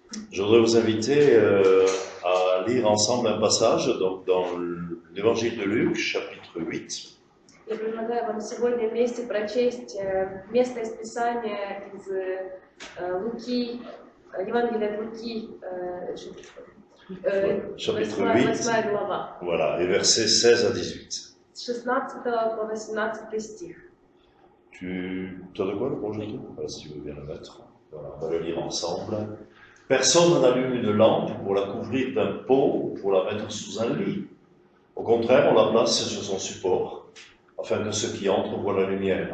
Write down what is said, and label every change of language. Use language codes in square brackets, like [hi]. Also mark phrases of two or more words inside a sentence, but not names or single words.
[fr] Je voudrais vous inviter à lire ensemble un passage donc, dans l'évangile de Luc, chapitre 8. [ru] Я предлагаю вам сегодня вместе прочесть место из Писания из Луки, Евангелия от Луки, [fr] Chapitre 8, [ru] 8 глава, [fr] voilà, et versets 16 à 18. [ru] с 16 по 18 стих. [fr] Tu as de quoi le projeter? Voilà, si tu veux bien le mettre. Voilà, on va le lire ensemble. Personne n'allume une lampe pour la couvrir d'un pot ou pour la mettre sous un lit. Au contraire, on la place sur son support, afin que ceux qui entrent voient la lumière.